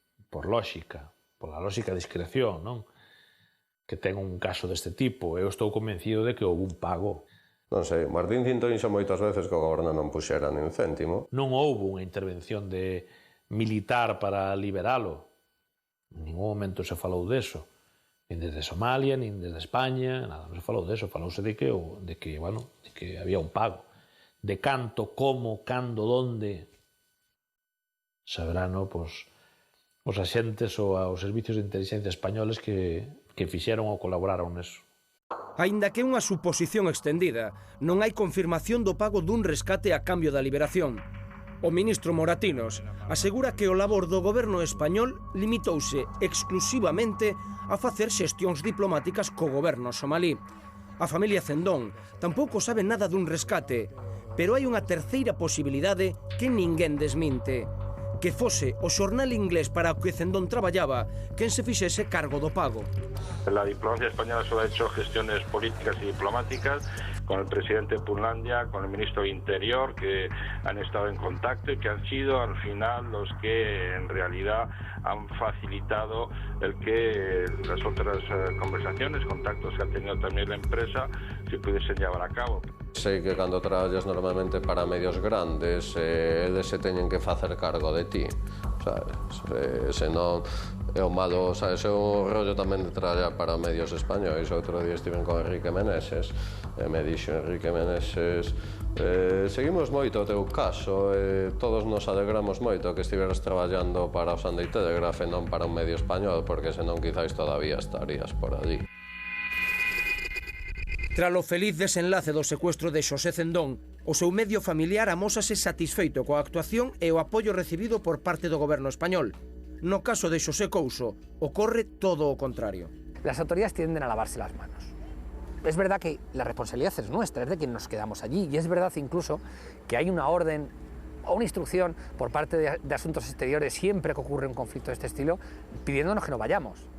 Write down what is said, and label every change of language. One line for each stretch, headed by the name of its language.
Galician: Por lógica, pola lógica de discreción, non? Que ten un caso deste tipo. Eu estou convencido de que houve un pago. Non sei, Martín Cinto dixo moitas veces que o goberno non puxera nin céntimo. Non houve unha intervención militar para liberalo. En ningún momento se falou deso. Nin desde Somalia, nin desde España, nada, non se falou deso. Falouse de que había un pago. De canto, como, cando, donde, saberán, os axentes ou os servicios de inteligencia españoles que fixeron ou colaboraron neso. Aínda que é unha suposición extendida, non hai confirmación do pago dun rescate a cambio da liberación. O ministro Moratinos asegura que o labor do goberno español limitouse exclusivamente a facer xestións diplomáticas co goberno somalí. A familia Zendón tampouco sabe nada dun rescate, pero hai unha terceira posibilidade que ninguén desminte: que fose o xornal inglés para o que Zendón traballaba quen se fixese cargo do pago.
Spanish: La diplomacia española solo ha hecho gestiones políticas y diplomáticas con el presidente de Punlandia, con el ministro de Interior, que han estado en contacto y que han sido al final los que en realidad han facilitado el que las otras conversaciones, contactos que ha tenido también la empresa, se pudiesen llevar a cabo.
Galician: Sei que cando traballas normalmente para medios grandes, eles se teñen que facer cargo de ti, sabes? Se non é o malo, sabes? É un rollo tamén de traballar para medios españois. Outro día estiven con Enrique Meneses e me dixo Enrique Meneses: seguimos moito o teu caso, todos nos alegramos moito que estiveras traballando para o Sunday Telegraph e non para un medio español, porque senón quizáis todavía estarías por allí. Tras o feliz desenlace do secuestro de Xosé Zendón, o seu medio familiar amósase satisfeito coa actuación e o apoio recibido por parte do goberno español. No caso de Xosé Couso, ocorre todo o contrario.
Spanish: Las autoridades tienden a lavarse las manos. Es verdad que la responsabilidad es nuestra, es de quien nos quedamos allí, y es verdad incluso que hay una orden o una instrucción por parte de Asuntos Exteriores siempre que ocurre un conflicto de este estilo, pidiéndonos que no vayamos.